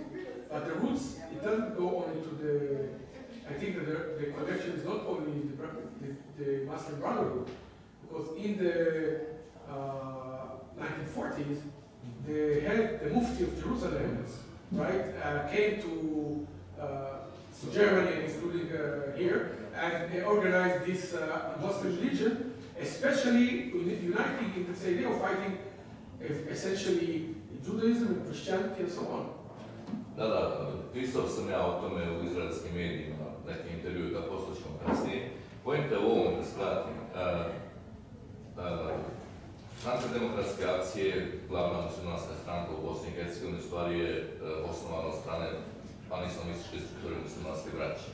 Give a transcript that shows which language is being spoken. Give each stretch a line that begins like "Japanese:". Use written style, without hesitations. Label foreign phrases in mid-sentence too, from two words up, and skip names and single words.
English: But the roots, it doesn't go only to the, I think that the connection is not only the Muslim Brotherhood, because in the 1940s, the Mufti of Jerusalem, right, came to Germany, including here, and they organized this Muslim Legion, especially uniting in this idea of fighting essentially Judaism and Christianity and so on.
Serbian: Da, pisao sam ja o tome u izraelskim medijima, neke intervjue, da poslušam kasnije. Pojenta je u ovom da skratim. Stranka demokratske akcije, glavna muslimanska stranka u Bosni i Hercegovini, stvari je osnovana od strane panislamističke strukture muslimanske braće.